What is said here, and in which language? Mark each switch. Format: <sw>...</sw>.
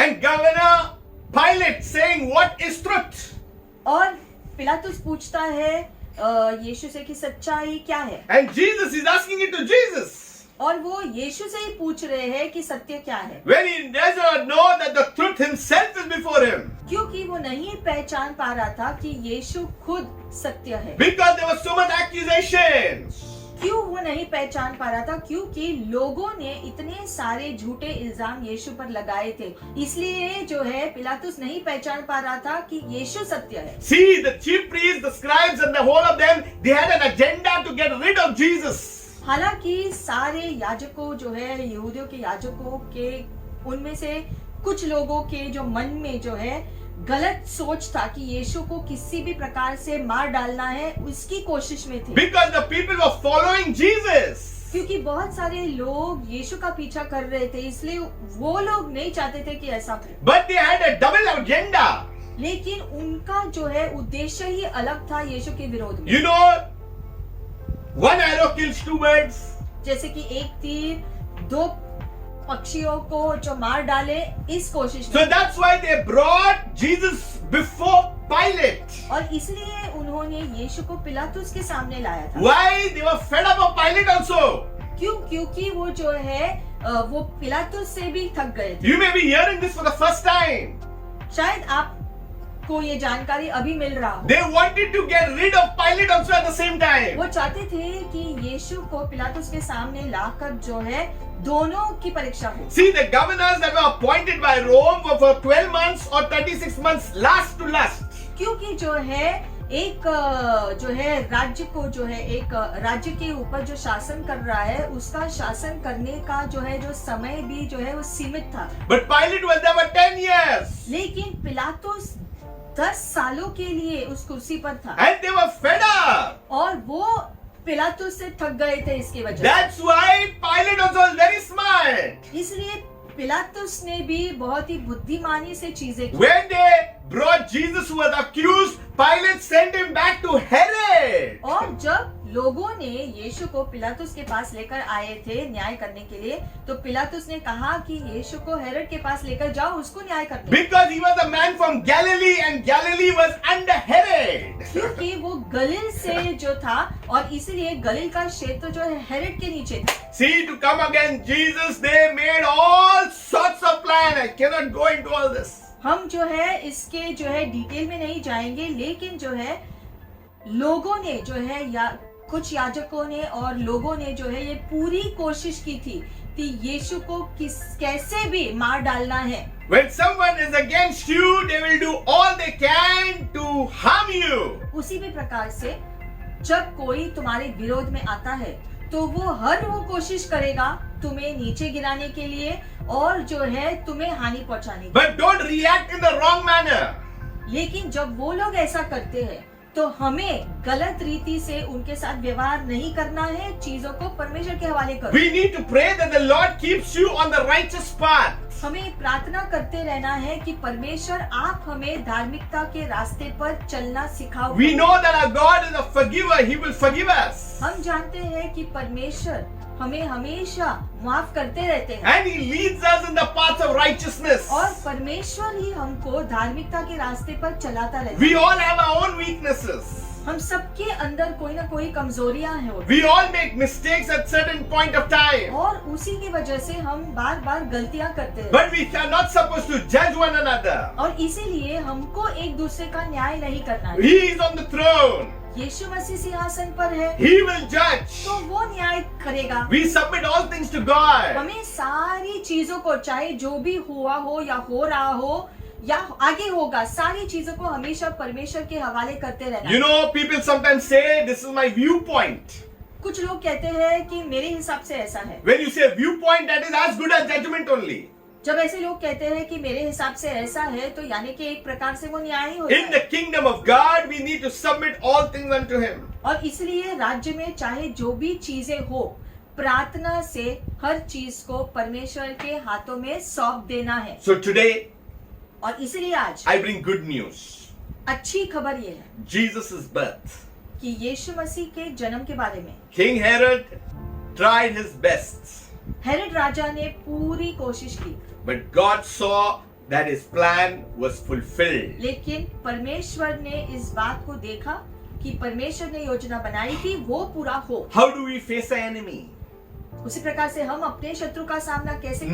<en>And Governor Pilate saying, what is truth?</en> <hi>और पिलातुस पूछता है यीशु से कि सच्चाई क्या है,</hi> <en>And Jesus is asking it to Jesus.</en> <hi>और वो यीशु से ही पूछ रहे हैं कि सत्य क्या है,</hi> <en>When he does not know that the truth himself is before him.</en> <hi>क्योंकि वो नहीं पहचान पा रहा था कि यीशु खुद सत्य है।</hi> <en>Because there was so much accusations.</en> <hi>क्यों वो नहीं पहचान पा रहा था? क्योंकि लोगों ने इतने सारे झूठे इल्जाम यीशु पर लगाए थे, इसलिए जो है पिलातुस नहीं पहचान पा रहा था कि यीशु सत्य है।</hi> <en>See, the chief priests, the scribes and the whole of them, they had an agenda to get rid of Jesus.</en> <hi>हालांकि सारे याजकों जो है यहूदियों के याजकों के उनमें से कुछ लोगों के जो मन में जो है गलत सोच था कि यीशु को किसी भी प्रकार से मार डालना है, उसकी कोशिश में थे।</hi> <en>Because the people were following Jesus.</en> <hi>क्योंकि बहुत सारे लोग यीशु का पीछा कर रहे थे, इसलिए वो लोग नहीं चाहते थे कि ऐसा हो।</hi> <en>But they had a double agenda.</en> <hi>लेकिन उनका जो है उद्देश्य ही अलग था यीशु के विरोध में।</hi> <en>You know, one arrow kills two birds.</en> <hi>जैसे कि एक तीर दो पक्षियों को जो मार डाले, इस कोशिश</hi> <en>So</en> <hi>में।</hi> <en>that's why they brought Jesus before Pilate.</en> <hi>और इसलिए उन्होंने यीशु को पिलातुस के सामने लाया था।</hi> <en>Why? They were fed up of Pilate also.</en> <hi>क्यों? क्योंकि वो जो है वो पिलातुस से भी थक गए थे।</hi> <en>You may be hearing this for the first time.</en> <hi>शायद आप को ये जानकारी अभी मिल रहा हो।</hi> <en>They wanted to get rid of Pilate also at the same time.</en> <hi>वो चाहते थे कि यीशु को पिलातुस के सामने लाकर जो है दोनों की परीक्षा हो।</hi> <en>See, the governors that were appointed by Rome were for 12 months or 36 months last to last.</en> <hi>क्योंकि जो है एक जो है राज्य को जो है एक राज्य के ऊपर जो शासन कर रहा है उसका शासन करने का जो है जो समय भी जो है वो सीमित था।</hi> <en>But Pilate was there for 10 years.</en> <hi>लेकिन पिलातुस 10 सालों के लिए उस कुर्सी पर था</hi> <en>And they were fed up.</en> <hi>और वो पिलातुस से थक गए थे इसकी वजह से।</hi> <en>That's why Pilate also was very smart.</en> <hi>इसलिए पिलातुस ने भी बहुत ही बुद्धिमानी से चीजें की।</hi> <en>When they brought Jesus who was accused, Pilate sent him back to Herod.</en> <hi>और जब लोगों ने यीशु को पिलातुस के पास लेकर आए थे न्याय करने के लिए, तो पिलातुस ने कहा कि यीशु को हेरोद के पास लेकर जाओ, उसको न्याय करने।</hi> <en>Because he was a man from Galilee and Galilee was under Herod.</en> <hi>क्योंकि वो गलील से जो था और इसीलिए गलील का क्षेत्र जो है हेरोद के नीचे था।</hi> <en>See, to come against Jesus, they made all sorts of plans. I cannot go into all this.</en> <hi>हम जो है इसके जो है डिटेल में नहीं जाएंगे, लेकिन जो है लोगों ने जो है या कुछ याजकों ने और लोगों ने जो है ये पूरी कोशिश की थी कि यीशु को कैसे भी मार डालना है।</hi> <en>When someone is against you, they will do all they can to harm you.</en> <hi>उसी भी प्रकार से जब कोई तुम्हारे विरोध में आता है तो वो हर वो कोशिश करेगा तुम्हें नीचे गिराने के लिए और जो है तुम्हें हानि पहुंचाने की।</hi> <en>But don't react in the wrong manner.</en> <hi>लेकिन जब वो लोग ऐसा करते हैं तो हमें गलत रीति से उनके साथ व्यवहार नहीं करना है, चीजों को परमेश्वर के हवाले करो।</hi> <en>We need to pray that the Lord keeps you on the righteous path.</en> <hi>हमें प्रार्थना करते रहना है कि परमेश्वर आप हमें धार्मिकता के रास्ते पर चलना सिखाओ।</hi> <en>We know that our God is a forgiver. He will forgive us.</en> <hi>हम जानते हैं कि परमेश्वर हमें हमेशा माफ करते रहते हैं</hi> <en>And He leads us in the path of righteousness.</en> <hi>और परमेश्वर ही हमको धार्मिकता के रास्ते पर चलाता रहता</hi> <en>We</en> <hi>है।</hi> <en>all have our own weaknesses.</en> <hi>हम सबके अंदर कोई ना कोई कमजोरियां हैं</hi> <en>We all make mistakes at certain point of time.</en> <hi>और उसी की वजह से हम बार बार गलतियां करते हैं।</hi> <en>But we are not supposed to judge one another.</en> <hi>और इसीलिए हमको एक दूसरे का न्याय नहीं करना है।</hi> <en>He is on the throne.</en> <hi>यीशु मसीह सिंहासन पर है</hi> <en>He will judge.</en> <hi>तो वो न्याय करेगा।</hi> <en>We submit all things to God.</en> <hi>हमें सारी चीजों को, चाहे जो भी हुआ हो या हो रहा हो या आगे होगा, सारी चीजों को हमेशा परमेश्वर के हवाले करते रहना।</hi> <en>You know, people sometimes say, this is my viewpoint.</en> <hi>कुछ लोग कहते हैं कि मेरे हिसाब से ऐसा है।</hi> <en>When you say viewpoint, that is as good as judgment only.</en> <hi>जब ऐसे लोग कहते हैं कि मेरे हिसाब से ऐसा है, तो यानी कि एक प्रकार से वो न्याय ही होता</hi> <en>In the</en> <hi>है।</hi> <en>kingdom of God, we need to submit all things unto Him.</en> <hi>और इसलिए राज्य में चाहे जो भी चीजें हो, प्रार्थना से हर चीज को परमेश्वर के हाथों में सौंप देना है।</hi> <en>So today,</en> <hi>और इसलिए आज</hi> <en>I bring good news.</en> <hi>अच्छी खबर ये है</hi> <en>Jesus' birth.</en> <hi>कि यीशु मसीह के जन्म के बारे में</hi> <en>King Herod tried his best,</en> <hi>Herod राजा ने पूरी कोशिश की,</hi> <en>but God saw that his plan was fulfilled.</en> <hi>लेकिन परमेश्वर ने इस बात को देखा कि परमेश्वर ने योजना बनाई थी वो पूरा हो।</hi> <en>How do we face the enemy?</en> <hi>उसी प्रकार से हम अपने शत्रु का सामना कैसे करें?</hi>